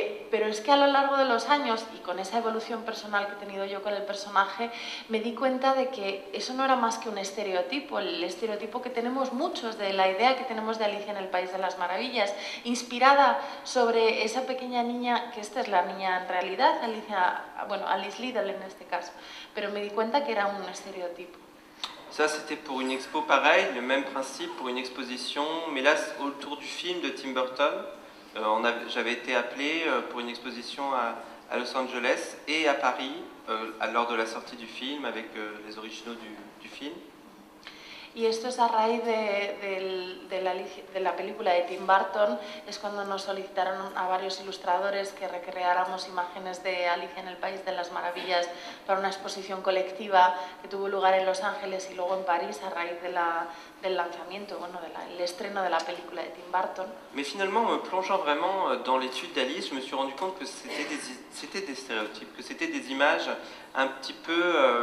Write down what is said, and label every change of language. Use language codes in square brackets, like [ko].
[es] Pero es que a lo largo de los años, y con esa evolución personal que he tenido yo con el personaje, me di cuenta de que eso no era más que un estereotipo, el estereotipo que tenemos muchos de la idea que tenemos de Alicia en el País de las Maravillas, inspirada sobre esa pequeña niña, que esta es la niña en realidad, Alice Liddell en este caso, pero me di cuenta que era un estereotipo. [fr] Ça, c'était pour une expo pareil, le même principe pour une exposition, mais là, autour du film de Tim Burton. J'avais été appelé pour une exposition à Los Angeles et à Paris lors de la sortie du film avec les originaux du film. [es] Y esto es a raíz de la película de Tim Burton, es cuando nos solicitaron a varios ilustradores que recreáramos imágenes de Alicia en el País de las Maravillas para una exposición colectiva que tuvo lugar en Los Ángeles y luego en París a raíz del lanzamiento, del estreno de la película de Tim Burton. [fr] Mais finalement, en me plongeant vraiment dans l'étude d'Alice, je me suis rendu compte que c'était des stéréotypes, que c'était des images un petit peu...